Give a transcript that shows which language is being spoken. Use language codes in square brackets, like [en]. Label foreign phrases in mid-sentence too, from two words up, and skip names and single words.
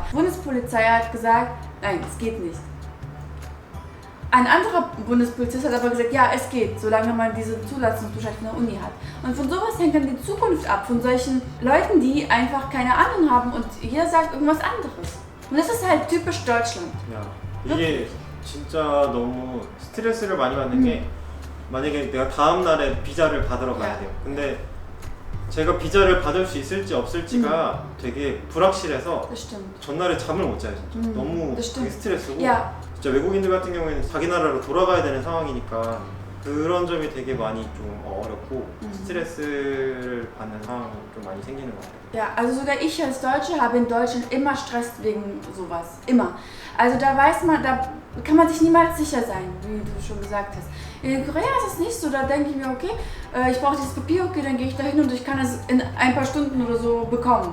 [de] Die Bundespolizei hat gesagt, nein, es geht nicht. Ein anderer Bundespolizist hat aber gesagt, ja, es geht, solange man diese Zulassungsbescheid von der Uni hat. Und von sowas hängt dann die Zukunft ab, von solchen Leuten, die einfach keine Ahnung haben und jeder sagt irgendwas anderes. Und das ist halt typisch Deutschland. [ko] 야, 이게 진짜 너무 스트레스를 많이 받는 게, 만약에 내가 다음 날에 비자를 받으러 가야 돼요. 근데 제가 비자를 받을 수 있을지 없을지가 되게 불확실해서 [de] Das stimmt. [ko] 전날에 잠을 못 자요. 진짜. 너무 [de] das [ko] 되게 [de] stimmt. [ko] 스트레스고, [de] Ja, [ko] 진짜 외국인들 같은 경우에는 자기 나라로 돌아가야 되는 상황이니까 그런 점이 되게 많이 좀 어렵고 스트레스를 받는 상황이 좀 많이 생기는 것 같아요. [de] ja, also sogar ich als Deutsche habe in Deutschland immer Stress wegen sowas. Immer. Also da weiß man, da kann man sich niemals sicher sein, wie du schon gesagt hast. In Korea ist es nicht so, da denke ich mir, okay, ich brauche dieses Papier, okay, dann gehe ich da hin und ich kann es in ein paar Stunden oder so bekommen.